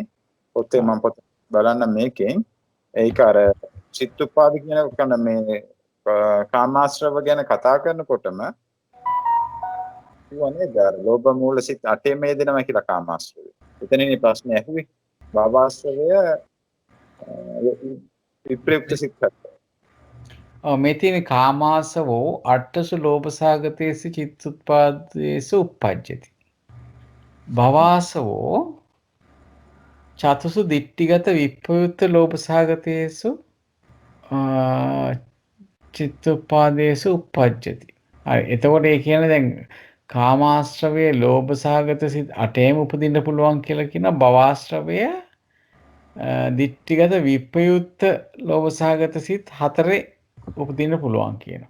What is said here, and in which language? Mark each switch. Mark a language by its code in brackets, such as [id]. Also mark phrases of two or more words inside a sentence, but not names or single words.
[si] පොතේ මම පොත බලන්න මේකෙන් ඒක අර චිත්තුපාද කියන මේ කාමාශ්‍රව ගැන කතා කරනකොටම කියවනේ ලෝභ මූල සිත් 8 මේ දෙනවා කියලා කාමාශ්‍රවය. එතනනේ ප්‍රශ්නේ ඇහුවේ. භවආශ්‍රවය විප්‍රයුක්ත සිත්. මේ තියෙන [pi] කාමාසවෝ අට්ඨසු ලෝභසාගතේසු චිත්තුත්පාදේසු uppajjati. භවආසවෝ චතුසු දිට්ඨිගත විප්‍රයුක්ත ලෝභසාගතේසු චිත්තුපාදේසු uppajjati. හරි. [si] එතකොට ඒ කියන්නේ දැන් කාමාශ්‍රවයේ ලෝභසාගත සිත් 8ෙම උපදින්න පුළුවන් කියලා කියන භවආශ්‍රවය දිට්ඨිගත විප්‍රයුක්ත ලෝභසාගත සිත් 4 උපදින්න පුළුවන් කියනවා.